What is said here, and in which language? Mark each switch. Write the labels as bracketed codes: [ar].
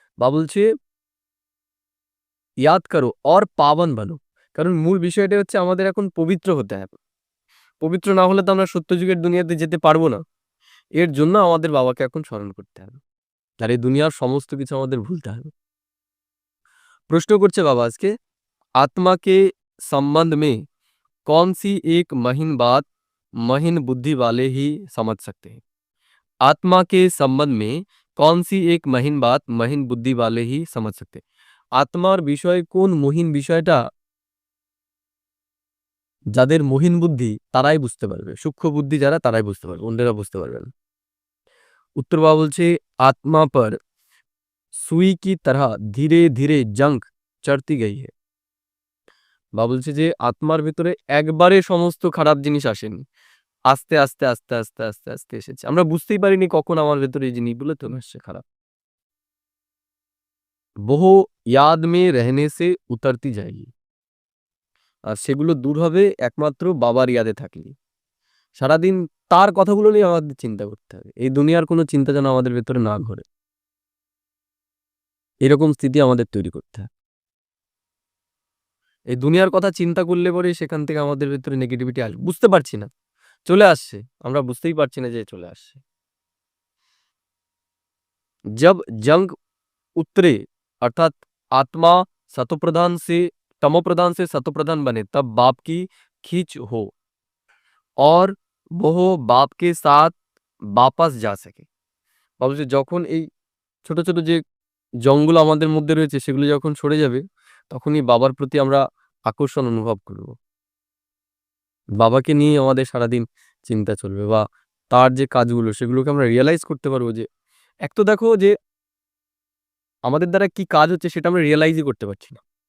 [bn] বাবা বলছে [hi] ইয়াদ করো और পাবন বানো। [bn] কারণ মূল বিষয়টা হচ্ছে আমাদের এখন পবিত্র হতে হবে। পবিত্র না হলে তো আমরা সত্যযুগের দুনিয়াতে যেতে পারবো না। এর জন্য আমাদের বাবাকে এখন স্মরণ করতে হবে আর এই দুনিয়ার সমস্ত কিছু আমাদের ভুলতে হবে। প্রশ্ন করছে বাবা আজকে, [hi] आत्मा के संबंध में कौन सी एक महीन बात महीन बुद्धि वाले ही समझ सकते हैं? आत्मा के संबंध में कौन सी एक महीन बात महीन बुद्धि वाले ही समझ सकते हैं? [bn] আত্মার বিষয়ে কোন মহিন বিষয়টা যাদের মহিন বুদ্ধি তারাই বুঝতে পারবে, সূক্ষ্ম বুদ্ধি যারা তারাই বুঝতে পারবে, অন্যরা বুঝতে পারবে না। উত্তর বাবা বলছে [hi] आत्मा पर सुई की तरह धीरे धीरे जंग चढ़ती गई है। [bn] বাবা বলছে যে আত্মার ভিতরে একবারে সমস্ত খারাপ জিনিস আসেনি, আস্তে আস্তে আস্তে আস্তে আস্তে আস্তে এসেছে। আমরা বুঝতেই পারিনি কখন আমার ভেতরে এই জিনিসগুলো চলে আসছে খারাপ। [hi] বহু ইয়াদ মে রহনে সে উতরতি যায়গি। [bn] আর সেগুলো দূর হবে একমাত্র বাবার ইয়াদে থাকলে। সারাদিন তার কথাগুলো নিয়ে আমাদের চিন্তা করতে হবে, এই দুনিয়ার কোনো চিন্তা যেন আমাদের ভেতরে না ঘরে, এরকম স্থিতি আমাদের তৈরি করতে হবে। এই দুনিয়ার কথা চিন্তা করলে পরে সেখান থেকে আমাদের ভেতরে নেগেটিভিটি আসবে, বুঝতে পারছি না চলে আসছে, আমরা বুঝতেই পারছি না যে চলে আসছে। [hi] जब जंग उतरे अर्थात आत्मा सतोप्रधान से तमोप्रधान से सतोप्रधान बने तब बाप की खींच हो और वो बाप के साथ वापस जा सके। [bn] ভাবছি যখন এই ছোট, ছোট যে জংগুলো আমাদের মধ্যে রয়েছে সেগুলো যখন সরে যাবে, তখনই বাবার প্রতি আমরা আকর্ষণ অনুভব করব। বাবাকে নিয়েই আমাদের সারাদিন চিন্তা চলবে বা তার যে কাজগুলো সেগুলোকে আমরা রিয়ালাইজ করতে পারবো যে এক তো দেখো যে আমাদের দ্বারা কি কাজ হচ্ছে সেটা আমরা রিয়ালাইজই করতে পারছি না।